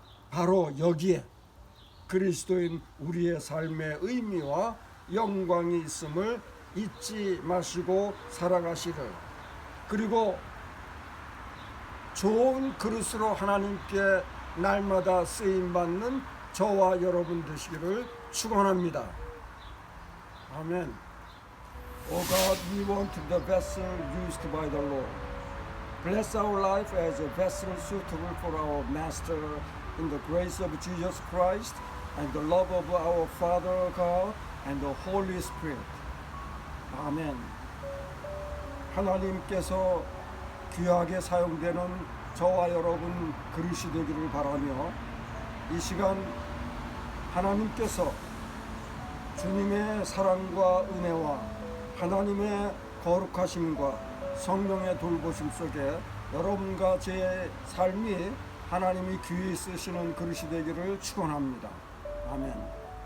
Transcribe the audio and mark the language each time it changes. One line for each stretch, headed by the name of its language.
Korean: 바로 여기에 그리스도인 우리의 삶의 의미와 영광이 있음을 잊지 마시고 살아가시를, 그리고 좋은 그릇으로 하나님께 날마다 쓰임받는 저와 여러분 되시기를 축원합니다.
English: Amen. Oh God, we want the vessel used by the Lord. Bless our life as a vessel suitable for our Master in the grace of Jesus Christ and the love of our Father God and the Holy Spirit.
Korean: 아멘. 하나님께서 귀하게 사용되는 저와 여러분 그릇이 되기를 바라며 이 시간 하나님께서 주님의 사랑과 은혜와 하나님의 거룩하심과 성령의 돌보심 속에 여러분과 제 삶이 하나님이 귀히 쓰시는 그릇이 되기를 축원합니다. 아멘.